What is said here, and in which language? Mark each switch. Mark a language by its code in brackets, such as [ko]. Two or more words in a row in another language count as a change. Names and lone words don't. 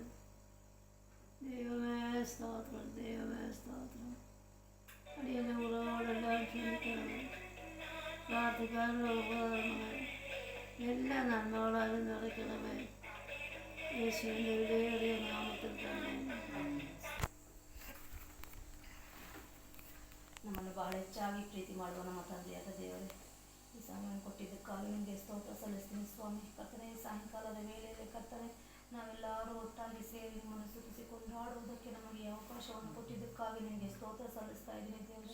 [ml] ദൈവമേ സ്തോത്രം, ദൈവമേ സ്തോത്രം. അടിയൻ്റെ ഉറവോടെല്ലാം ക്ഷമിക്കണമേ. പ്രാർത്ഥിക്കാനുള്ള ഉപകരണമേ. എല്ലാ നന്മകളാലും നിറയ്ക്കണമേ. യേശുവിൻ്റെ വിലയേറിയ നാമത്തിൽ തന്നെ. [kn] ನಮ್ಮನ್ನು ಭಾಳ ಹೆಚ್ಚಾಗಿ ಪ್ರೀತಿ ಮಾಡುವ ನಮ್ಮ ತಂದೆಯಾದ ದೇವರೇ, ಈ ಸಮಯವನ್ನು ಕೊಟ್ಟಿದ್ದಕ್ಕಾಗಿ ನಿಮಗೆ ಸ್ತೋತ್ರ ಸಲ್ಲಿಸ್ತೀನಿ ಸ್ವಾಮಿ. ಕರ್ತನೆ, ಸಾಯಂಕಾಲದ ವೇಳೆಯಲ್ಲಿ ಕರ್ತನೆ ನಾವೆಲ್ಲರೂ ಒಟ್ಟಾಗಿ ಸೇರಿ ನಿಮ್ಮನ್ನು ಸ್ತುತಿಸಿ ಕೊಂಡಾಡುವುದಕ್ಕೆ ನಮಗೆ ಅವಕಾಶವನ್ನು ಕೊಟ್ಟಿದ್ದಕ್ಕಾಗಿ ನಿಮಗೆ ಸ್ತೋತ್ರ ಸಲ್ಲಿಸ್ತಾ ಇದ್ದೀನಿ ದೇವರೇ.